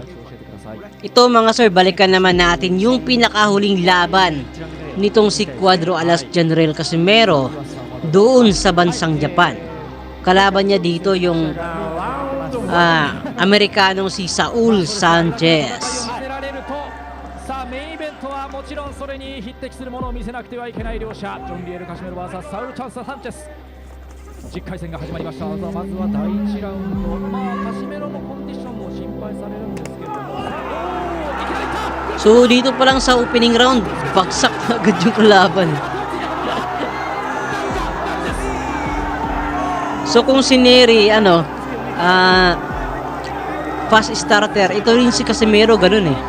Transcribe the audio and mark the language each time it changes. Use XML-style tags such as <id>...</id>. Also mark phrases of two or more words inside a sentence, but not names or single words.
<tl>Ito mga sir, balikan naman natin yung pinakahuling laban nitong si Cuadro Alas General Casimero doon sa bansang Japan. Kalaban niya dito yung Amerikanong si Saul Sanchez.</tl> <ja>もちろんそれに匹敵するものを見せなくてはいけない両者、ジョン・リエル・カシメロ vs サウル・チャンス・サンチェス。10回戦が始まりました。まずは第1ラウンド、カシメロのコンディションも心配されるんですけれども、</ja> <tl>So dito pa lang sa opening round, bagsak na agad yung kalaban. So kung si Neri, fast starter, ito rin si Casimero, ganun eh.</tl>